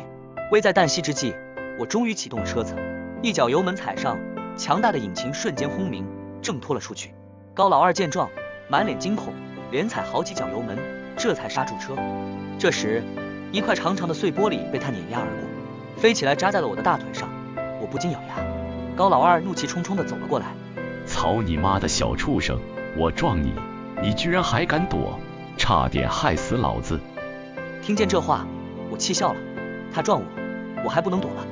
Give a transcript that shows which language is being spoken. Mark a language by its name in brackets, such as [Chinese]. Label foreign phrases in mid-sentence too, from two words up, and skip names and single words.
[Chinese] 危在旦夕之際，我終於啟動了車子，一腳油門踩上，強大的引擎瞬間轟鳴，掙脫了出去。高老二見狀，滿臉驚恐，連踩好幾腳油門，這才剎住車。這時，一塊長長的碎玻璃被他碾壓而過，飛起來扎在了我的大腿上，我不禁咬牙。高老二怒氣冲冲地走了過來： 操你媽的小畜生，我撞你，你居然還敢躲，差點害死老子！聽見這話，我氣笑了。他撞我，我還不能躲了？